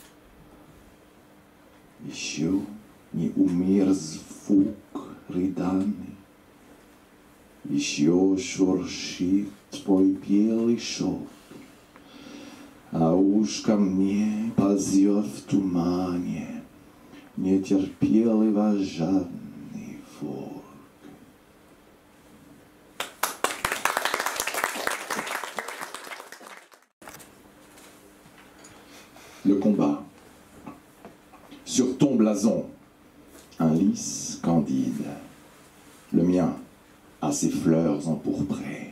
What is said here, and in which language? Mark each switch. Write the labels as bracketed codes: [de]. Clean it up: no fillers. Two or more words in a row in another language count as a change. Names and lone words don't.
[ru] Еще не умер звук рыданий, еще шуршит твой белый шелк, а ушко мне ползет в тумане нетерпеливо жадный волк. [fr] Le combat. Sur ton blason, un lys candide. Le mien a ses fleurs empourprées.